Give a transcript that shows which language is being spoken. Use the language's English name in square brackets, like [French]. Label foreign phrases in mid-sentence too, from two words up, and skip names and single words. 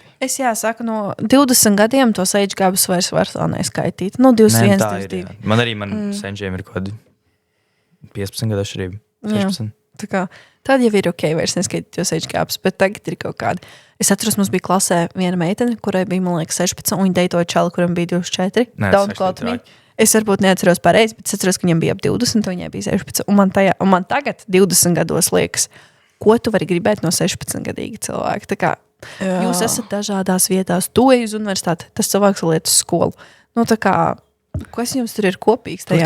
[Latvian] Es jāsaka, no 20 gadiem tos age gabus vairs var neskaitīt. No 21, 22. Man arī senčiem ir kaut kādi 15 gadu atšķirība. 16. Tad jau ir ok, vairs neskaitīt tos age gabus, bet tagad ir kaut kādi. Es atceros, mums bija klasē viena meitene, kurai bija, man liekas, 16, un viņa deitoja čalu, kuram bija 24. [English] Don't quote me. [Latvian] Es varbūt neatceros pareizi, bet es atceros, ka viņam bija ap 20, un viņai bija 16. Un man tagad 20 gados liekas, ko tu vari gribēt no 16-gadīga cilvēka. Tā kā jūs esat dažādās vietās, tu ej uz universitāti, tas cilvēks vēl iet uz skolu. Nu tā kā, kas jums tur ir kopīgs tajā